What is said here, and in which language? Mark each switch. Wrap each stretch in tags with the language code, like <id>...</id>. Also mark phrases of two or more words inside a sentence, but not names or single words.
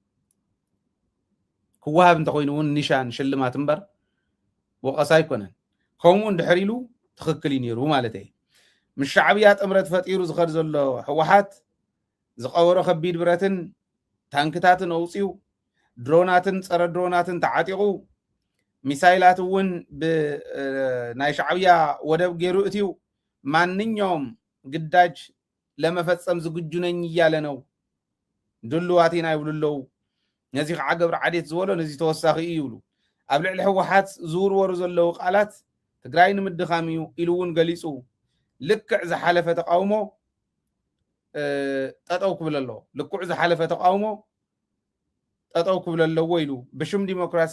<ti>ክወሃብ እንተኮይኑ እውን ኒሻን ሽልማት እምበር ወቀሳ ኣይኮነን ከምኡ እንድሕር ኢሉ ትኽክል እዩ ነይሩ ማለት እየ ምስ ሻዕብያ ጥምረት ፈጢሩ ዝኸድ ዘሎ ህወሓት ዝቐበሮ ከቢድ ብረትን ታንክታትን ኣውፅዩ ድሮናትን ፀረ ድሮናትን ተዓጢቑ ሚሳይላት እውን ብናይ ሻዕብያ ወደብ ገይሩ እትዩ</ti> <am>ማንኛውም ግዳጅ ለመፈፀም ዝግጁ ነኝ እያለ ነው</am> <ti>ድልዋት ኢና ይብሉ ኣለው ነዚ ከዓ ገብረ ዓዴት ዝበሎ ነዚ ተወሳኺ እዩ ይብሉ ኣብ ልዕሊ ህወሓት ዝውርወሩ ዘለው ቃላት ትግራይ ንምድኻም እዩ ኢሉ እውን ገሊፁ ልክዕ ዝሓለፈ ተቃውሞ ጠጠው ክብል ኣለዎ ልክዕ ዝሓለፈ ተቃውሞ ጠጠው ክብል ኣለዎ ኢሉ ብሽም ዲሞክራሲ</ti>